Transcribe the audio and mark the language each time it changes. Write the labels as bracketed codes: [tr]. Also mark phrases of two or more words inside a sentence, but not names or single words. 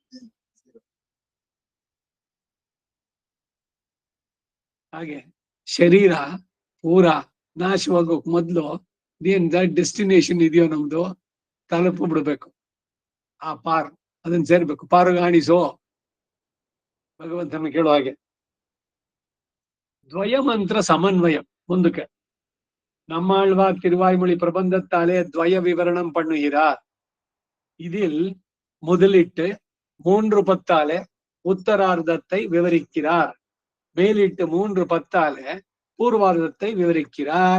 [kn] ಹಾಗೆ ಶರೀರ ಪೂರ ನಾಶವಾಗೋಕ್ ಮೊದ್ಲು ಏನ್ ಡೆಸ್ಟಿನೇಷನ್ ಇದೆಯೋ ನಮ್ದು ತಲುಪು ಬಿಡ್ಬೇಕು. ಆ ಪಾರ್ ಅದನ್ನ ಸೇರ್ಬೇಕು. ಪಾರುಗಾಣಿಸೋ ಭಗವಂತನ ಕೇಳೋ ಹಾಗೆ. [ta] த்வயமந்திர சமன்வயம் முந்துக்கு நம்மாழ்வார் திருவாய்மொழி பிரபந்தத்தாலே துவய விவரணம் பண்ணுகிறார். இதில் முதலிட்டு 3 பத்தாலே உத்தரார்த்தத்தை விவரிக்கிறார். மேலிட்டு 3 பத்தாலே பூர்வார்த்தத்தை விவரிக்கிறார்.